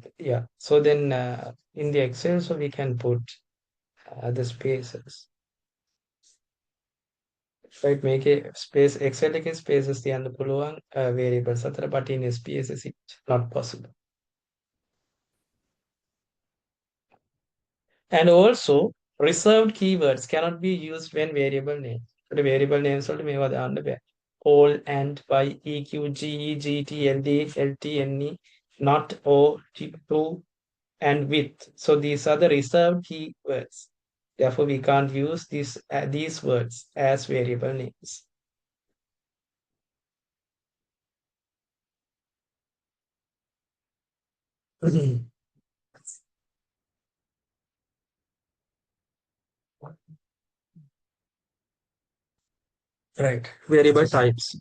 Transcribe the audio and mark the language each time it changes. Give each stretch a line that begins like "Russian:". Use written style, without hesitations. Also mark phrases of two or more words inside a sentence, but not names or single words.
English: Yeah. So then in the Excel, so we can put the spaces. Right, make a space
Sinhala: Excel එක spaces තියන්න පුළුවන් variables අතර,
English: but in SPSS it's not possible. And also reserved keywords cannot be used when variable names. The variable names
Sinhala: වලට මේවා දාන්න බෑ.
English: All, and, by, eq, ge, gt, ld, lt, ne, not, o, to, and with. So these are the reserved keywords. Therefore, we can't use these words as variable names. Right, variable types.